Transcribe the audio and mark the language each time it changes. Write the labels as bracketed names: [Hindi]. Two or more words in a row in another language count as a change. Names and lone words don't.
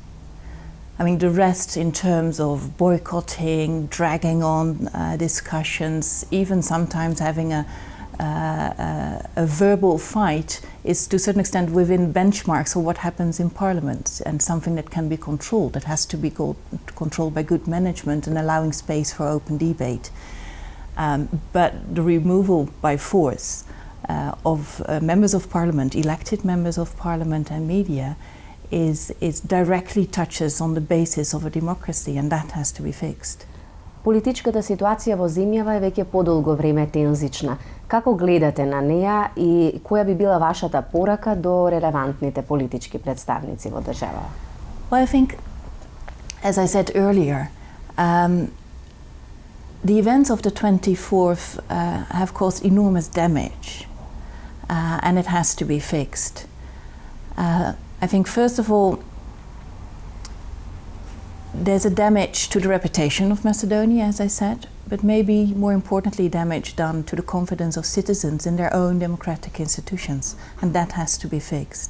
[English] I mean, the rest in terms of boycotting, dragging on discussions, even sometimes having a verbal fight is to a certain extent within benchmarks of what happens in parliament and something that can be controlled, that has to be controlled by good management and allowing space for open debate. But the removal by force of members of parliament, elected members of parliament and media is directly touches on the basis of a democracy, and that has to be fixed. [Macedonian] Политичката ситуација во земјава е веќе подолго време тензична. Како гледате на неа и која би била вашата порака до релевантните политички представници во државава? [English] Well, I think, as I said earlier, the events of the 24th have caused enormous damage, and it has to be fixed. I think, first of all, there's a damage to the reputation of Macedonia, as I said, but maybe more importantly, damage done to the confidence of citizens in their own democratic institutions, and that has to be fixed.